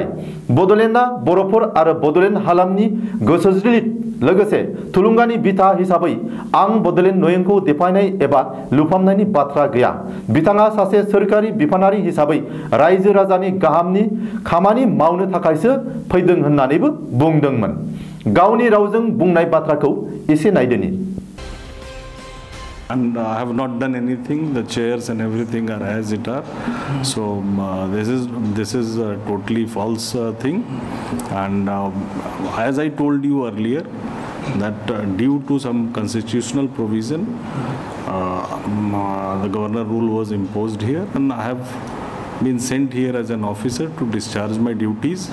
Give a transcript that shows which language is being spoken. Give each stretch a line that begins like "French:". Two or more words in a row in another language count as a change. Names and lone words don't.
Bodo: बडलेण्डआ बर'फोर आरो बडलेण्ड हालामनि गोसोज्लिद लोगोसे थुलुंगानि बिथा हिसाबै आं बडलेण्ड नयंखौ देफायनाय एबा लुफामनायनि बाथ्रा गैया। बिथाङा सासे सोरखारि बिफानारि हिसाबै रायजो राजानि गाहामनि खामानि मावनो थाखायसो फैदों होननानैबो बुंदोंमोन। गावनि रावजों बुंनाय बाथ्राखौ एसे नायदोनि।
English: And I have not done anything. The chairs and everything are as it are. So this is a totally false thing. And as I told you earlier, that due to some constitutional provision, the governor rule was imposed here, and I have been sent here as an officer to discharge my duties.